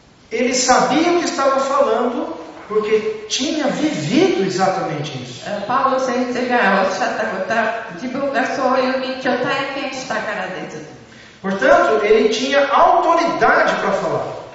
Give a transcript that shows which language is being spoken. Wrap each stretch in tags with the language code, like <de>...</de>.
<pt>Ele sabia o que estava falando porque tinha vivido exatamente isso.</pt> <ja>パウロ先生がおっしゃったことは自分がそういう道を体験したからです。</ja> <pt>Portanto, ele tinha autoridade para falar.</pt>